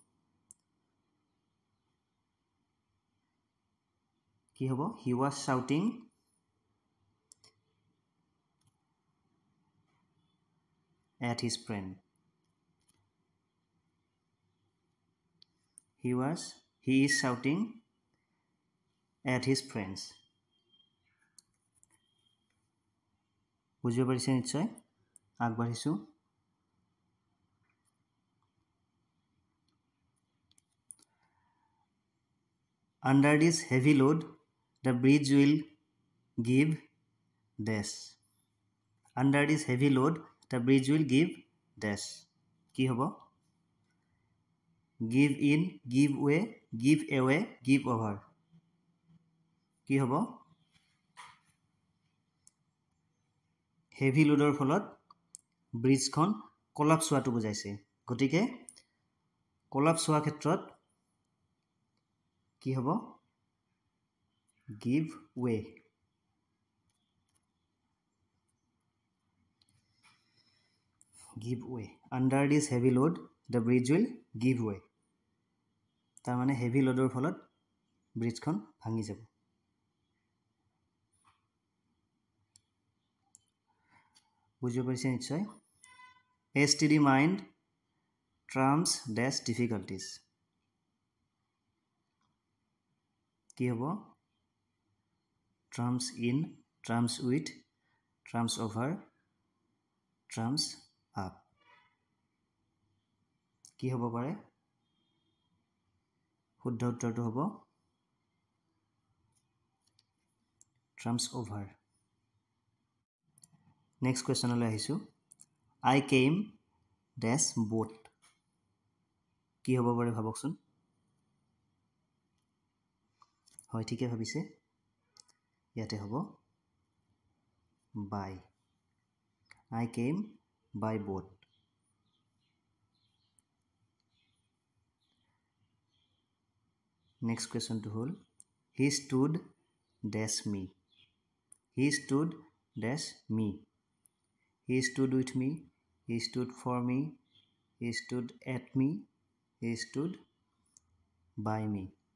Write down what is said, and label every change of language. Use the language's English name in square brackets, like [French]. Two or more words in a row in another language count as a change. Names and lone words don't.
[Assamese] কি হ'ব [English] he was shouting at his friend he is shouting at his friends [Assamese] বুজিব পাৰিছে নিশ্চয় আগবাঢ়িছোঁ [English] Under this heavy load, the bridge will give dash. Under this heavy load, the bridge will give dash. [Assamese] কি হ'ব [English] give in give away give over [Assamese] কি হ'ব [English] heavy load [Assamese] ফলত ব্ৰিজখন কলাপছ হোৱাটো বুজাইছে গতিকে কলাপছ হোৱাৰ ক্ষেত্ৰত কি হ'ব [English] give way under this heavy load the bridge will give way [Assamese] তাৰ মানে হেভি লোডৰ ফলত ব্ৰিজখন ভাঙি যাব বুজিব পাৰিছে নিশ্চয় [English] a steady mind trumps dash difficulties [Assamese] কি হ'ব [English] trumps in trumps with trumps over trumps up [Assamese] কি হ'ব পাৰে শুদ্ধ উত্তৰটো হ'ব [English] trumps over next question [Assamese] লৈ আহিছো [English] I came dash boat [Assamese] কি হ'ব পাৰে ভাবকচোন হয় ঠিকে ভাবিছে ইয়াতে হ'ব by [English] I came by boat next question to hold he stood dash me he stood dash me he stood with me he stood for me he stood at me he stood by me